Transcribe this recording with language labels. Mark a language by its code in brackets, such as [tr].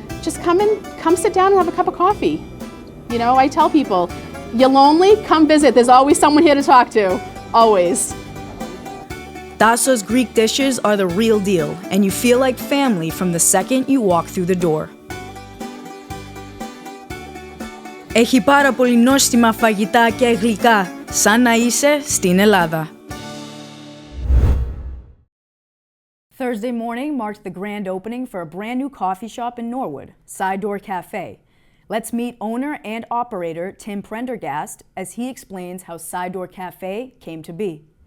[en] Just come sit down and have a cup of coffee. I tell people, you're lonely? Come visit. There's always someone here to talk to. Always. Tassos Greek dishes are the real deal, and you feel like family from the second you walk through the door. [el] Έχει πάρα πολύ νόστιμα φαγητά και γλυκά, σαν να είσαι στην Ελλάδα. [en] Thursday morning marked the grand opening for a brand new coffee shop in Norwood, Side Door Cafe. Let's meet owner and operator Tim Prendergast as he explains how Side Door Cafe came to be.